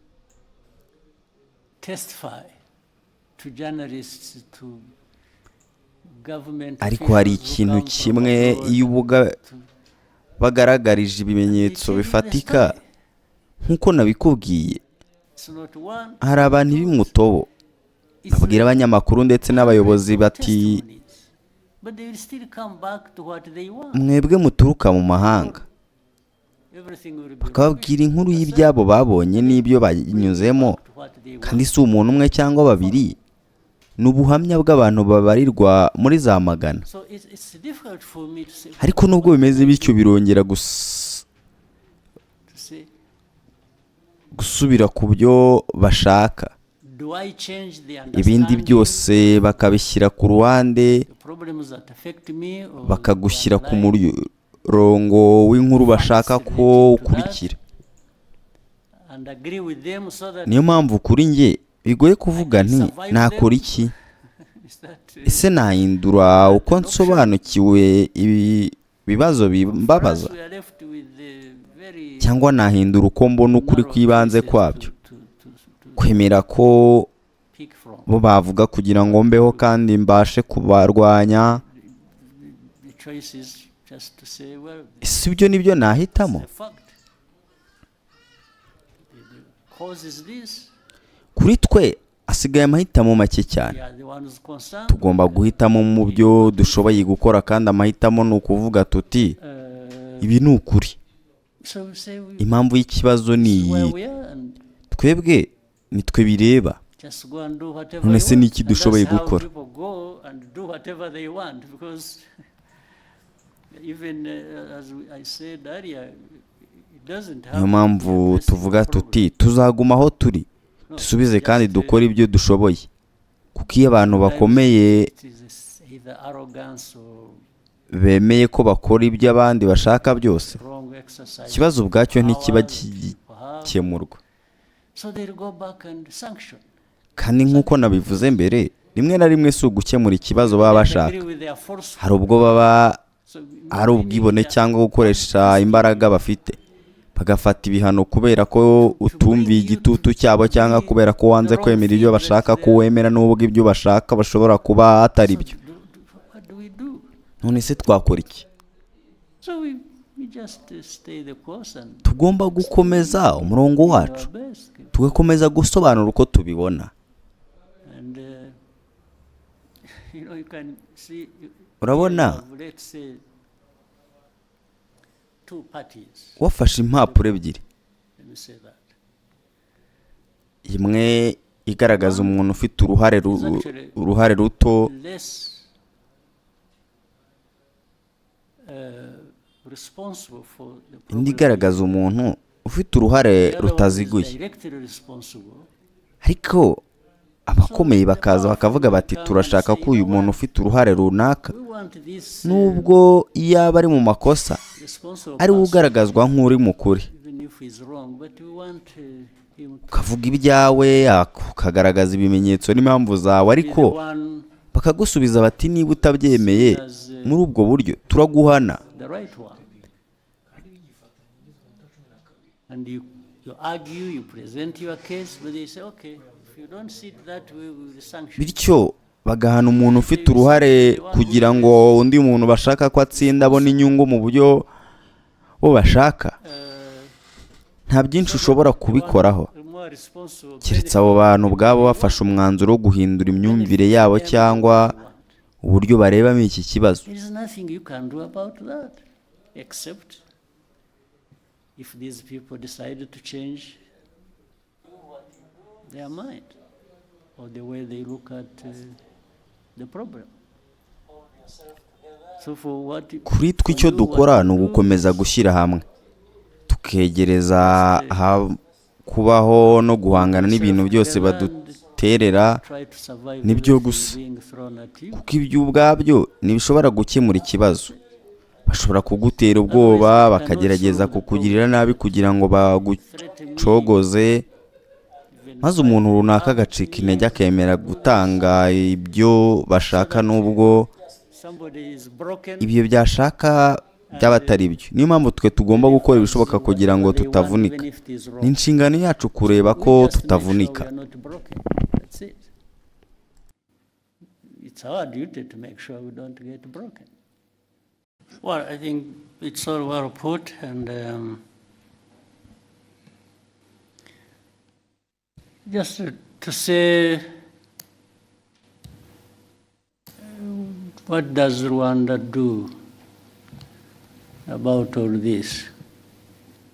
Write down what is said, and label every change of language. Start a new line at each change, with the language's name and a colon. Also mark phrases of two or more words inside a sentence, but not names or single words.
Kinyarwanda: Ariko hari ikintu kimwe iyo ubuga bagaragarije ibimenyetso bifatika nk'uko nabikubwiye. Hari abantu b'imutobo babwira abanyamakuru ndetse n'abayobozi bati mwebwe muturuka mu mahanga,
English: everything will be
Kinyarwanda: bakababwira inkuru y'ibyabo babonye n'ibyo banyuzemo,
English: what they want.
Kinyarwanda: kandi si umuntu umwe cyangwa babiri, ni ubuhamya bw'abantu babarirwa muri za magana.
English: So it's difficult for me to say,
Kinyarwanda: ariko nubwo bimeze bityo birongera
English: to say,
Kinyarwanda: gusubira ku byo bashaka,
English: do I change the
Kinyarwanda: ibindi
English: understanding
Kinyarwanda: byose bakabishyira ku ruhande,
English: the problems that affect me, or
Kinyarwanda: bakagushyira
English: do I
Kinyarwanda: ku
English: lie
Kinyarwanda: murongo w'inkuru bashaka ko ukurikira.
English: and agree with them so that
Kinyarwanda: Niyo mpamvu kuri njye bigoye kuvuga nti nakora iki,
English: is that,
Kinyarwanda: ese nahindura uko nsobanukiwe ibibazo bimbabaza,
English: we are left with the very
Kinyarwanda: cyangwa nahindura uko mbona ukuri kw'ibanze kwabyo,
English: to
Kinyarwanda: kwemera ko
English: pick from.
Kinyarwanda: bo bavuga kugira ngo mbeho kandi mbashe kubarwanya.
English: The choice is just to say, well,
Kinyarwanda: Si ibyo nibyo nahitamo?
English: it's a fact. The cause is this.
Kinyarwanda: Kuri twe hasigaye amahitamo make cyane.
English: We are the ones concerned.
Kinyarwanda: Tugomba guhitamo mu byo dushoboye gukora, kandi amahitamo ni ukuvuga tuti ibi ni ukuri.
English: So we say
Kinyarwanda: Impamvu y'ikibazo ni
English: this is where
Kinyarwanda: iyi,
English: we are, and
Kinyarwanda: twebwe nitwe bireba.
English: just go and do whatever
Kinyarwanda: None
English: you
Kinyarwanda: se
English: want.
Kinyarwanda: ni iki
English: And
Kinyarwanda: dushoboye
English: that's how
Kinyarwanda: gukora?
English: people go and do whatever they want, because even as I said earlier, it doesn't have
Kinyarwanda: Niyo mpamvu tuvuga tuti tuzaguma aho turi, dusubize kandi dukore ibyo dushoboye, kuko iyo abantu bakomeye
English: It is either arrogance or
Kinyarwanda: bemeye ko bakora ibyo abandi bashaka byose,
English: wrong exercise.
Kinyarwanda: ikibazo ubwacyo ntikiba
English: Power.
Kinyarwanda: gikemurwa.
English: So they'll go back and sanction.
Kinyarwanda: Kandi nk'uko nabivuze mbere, rimwe na rimwe si ugukemura ikibazo baba
English: They
Kinyarwanda: bashaka,
English: agree with their forceful.
Kinyarwanda: hari ubwo baba
English: So
Kinyarwanda: ari ubwibone cyangwa gukoresha imbaraga bafite, bagafata ibihano kubera ko utumviye igitutu cyabo cyangwa kubera ko wanze kwemera ibyo bashaka ko wemera, n'ubwo ibyo bashaka bashobora kuba atari byo.
English: what do we do?
Kinyarwanda: None se twakora iki?
English: So we just stay the course and
Kinyarwanda: Tugomba gukomeza umurongo
English: do our
Kinyarwanda: wacu,
English: best.
Kinyarwanda: tugakomeza gusobanura uko tubibona.
English: And you can see.
Kinyarwanda: Urabona,
English: you have, let's say, two parties.
Kinyarwanda: wafashe impapuro ebyiri,
English: Let me say that.
Kinyarwanda: imwe igaragaza umuntu ufite uruhare ruto,
English: Less responsible for the problem.
Kinyarwanda: indi igaragaza umuntu ufite uruhare
English: The other one is
Kinyarwanda: rutaziguye.
English: directly responsible.
Kinyarwanda: Ariko abakomeye bakaza bakavuga bati turashaka ko uyu muntu ufite uruhare runaka,
English: We want this
Kinyarwanda: nubwo yaba ari mu makosa,
English: responsible
Kinyarwanda: ari we
English: person,
Kinyarwanda: ugaragazwa nk'uri mukuri,
English: even if he's wrong, but we want him to
Kinyarwanda: ukavuga ibyawe ukagaragaza ibimenyetso n'impamvu zawe,
English: be the
Kinyarwanda: ariko
English: one
Kinyarwanda: bakagusubiza bati niba utabyemeye muri ubwo buryo turaguhana.
English: the right one. And you argue, you present your case, but they say, okay, if you don't see it that way, we will sanction.
Kinyarwanda: Bityo bagahana umuntu ufite uruhare kugira ngo undi muntu bashaka ko atsinda abone inyungu mu buryo bo bashaka. Nta byinshi ushobora kubikoraho
English: More responsible
Kinyarwanda: keretse abo bantu ubwabo bafashe umwanzuro wo guhindura imyumvire yabo cyangwa uburyo barebamo iki kibazo.
English: There is nothing you can do about that, except if these people decided to change their mind or the way they look at the problem. So for what
Kinyarwanda: Kuri twe icyo dukora ni ugukomeza gushyira hamwe, tukegereza kubaho no guhangana n'ibintu byose baduterera,
English: try to survive
Kinyarwanda: nibyo
English: everything
Kinyarwanda: gusa.
English: being thrown at you.
Kinyarwanda: kuko ibyo ubwabyo ntibishobora gukemura ikibazo. Bashobora kugutera ubwoba, bakagerageza kukugirira nabi kugira ngo bagucogoze, maze umuntu runaka agacika intege akemera gutanga ibyo bashaka n'ubwo
English: Somebody is broken.
Kinyarwanda: ibyo byashaka byaba atari byo. Niyo mpamvu twe tugomba gukora ibishoboka kugira ngo tutavunika.
English: Even if it is wrong.
Kinyarwanda: Ni inshingano yacu kureba ko
English: We just make sure
Kinyarwanda: tutavunika.
English: we are not broken. That's it. It's our duty to make sure we don't get broken. Well, I think it's all well put, and just to say, what does Rwanda do about all this?